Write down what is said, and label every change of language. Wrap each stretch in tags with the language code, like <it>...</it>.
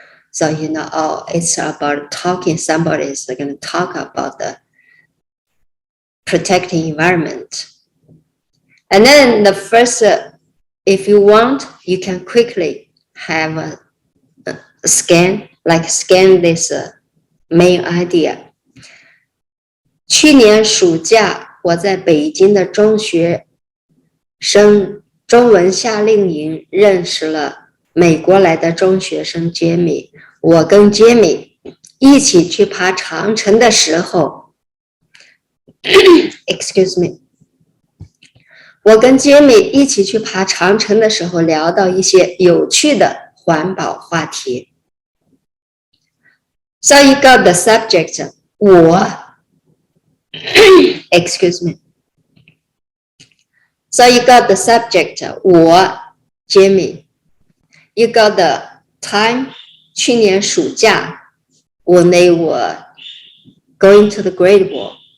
<en>So you know, oh, it's about talking. Somebody is going to talk about the protecting environment. And then the first, if you want, you can quickly have a scan, like scan this main idea.</en> <zh>去年暑假，我在北京的中学生中文夏令营认识了美国来的中学生 Jamie。我跟 Jamie 一起去爬长城的时候，</zh> <en>excuse me。</en> <zh>我跟 Jamie 一起去爬长城的时候，聊到一些有趣的环保话题。</zh> <en>So you got the subject, 我excuse me. So you got the subject, 我 Jamie. You got the time,</en> <zh>去年暑假</zh> <en>when they were going to the Great Wall.</en>